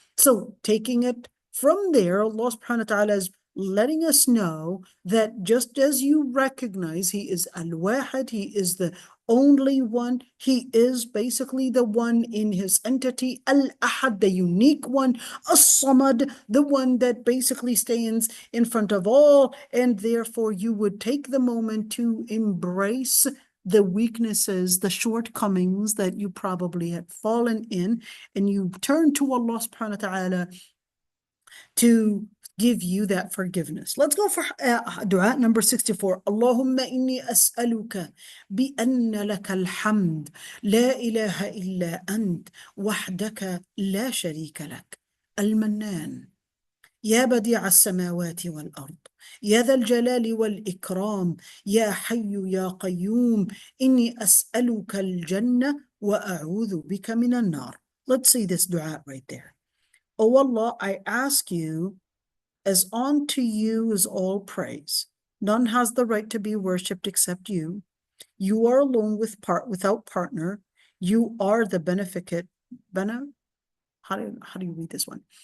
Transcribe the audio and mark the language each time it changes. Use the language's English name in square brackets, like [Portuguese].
[English] So taking it from there, Allah subhanahu wa ta'ala is letting us know that just as you recognize He is Al-Wahid, He is the only one, He is basically the one in His entity, Al-Ahad, the unique one, As-Samad, the one that basically stands in front of all, and therefore you would take the moment to embrace the weaknesses, the shortcomings that you probably had fallen in, and you turn to Allah subhanahu wa ta'ala to give you that forgiveness. Let's go for dua number 64. [Arabic] Allahumma inni as'aluka bi anna laka alhamd la ilaha illa ant wahdaka la sharika lak al-Mannan يا بديع السماوات والأرض يا ذا الجلال والإكرام يا حي يا قيوم إني أسألك الجنة وأعوذ بك من النار. [English] Let's see this dua right there. Oh Allah, I ask you, as unto you is all praise. None has the right to be worshipped except you. You are alone without partner. You are the beneficent. How do you read this one?